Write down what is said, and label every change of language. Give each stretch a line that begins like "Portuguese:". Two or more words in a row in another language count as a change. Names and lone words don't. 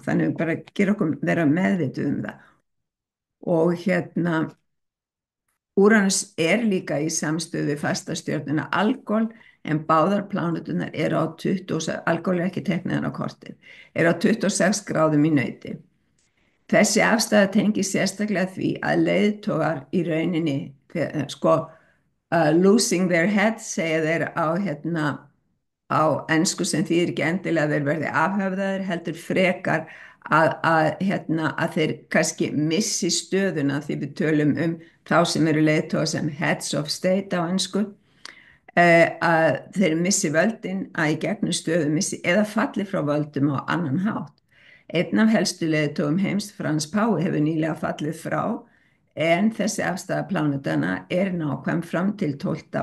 Icelandic: Þannig bara gera okkur vera meðvituð það. Og Úranus líka í samstöðu við fastastjörnuna Algol, en báðar pláneturnar á 26, Algol ekki teiknaðan á kortið, á 26 gráðum í nauti. Þessi afstæða tengist sérstaklega því að leiðtogar í rauninni,
English: losing their head,
Icelandic: segja þeir á ensku, sem þýðir ekki endilega að þeir verði afhöfðaðir, heldur frekar að þeir kannski missi stöðuna, því við tölum þá sem eru leiðtogar sem
English: heads of state
Icelandic: á ensku, að þeir missi völdin, að í gegnum stöðu missi eða falli frá völdum á annan hátt. Einn af helstu leiðtogum heims, Frans Páfi, hefur nýlega fallið frá, en þessi afstæða plánetana nákvæm fram til 12.